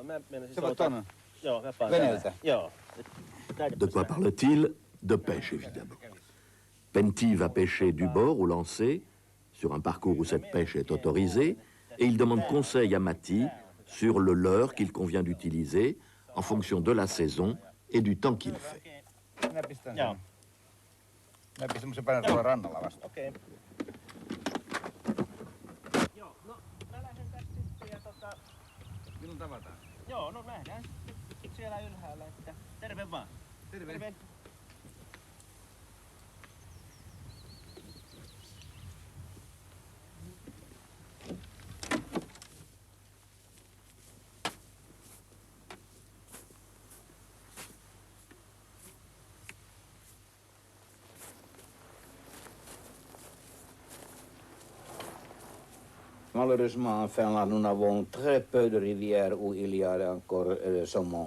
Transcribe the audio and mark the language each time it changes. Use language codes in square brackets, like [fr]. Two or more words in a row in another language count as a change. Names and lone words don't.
[fr] De quoi parle-t-il? De pêche, évidemment. Pentti va pêcher du bord au lancer, sur un parcours où cette pêche est autorisée, et il demande conseil à Matti sur le leurre qu'il convient d'utiliser en fonction de la saison et du temps qu'il fait. [fi] Joo. Mä pistän semmosen päälle tuolla rannalla vasta. Okei. Joo, no mä lähden tästä sitten ja Milloin tavataan? Joo, no nähdään sitten siellä ylhäällä, että terve vaan. Terve. [fr] Malheureusement, en Finlande, nous avons très peu de rivières où il y a encore le saumon.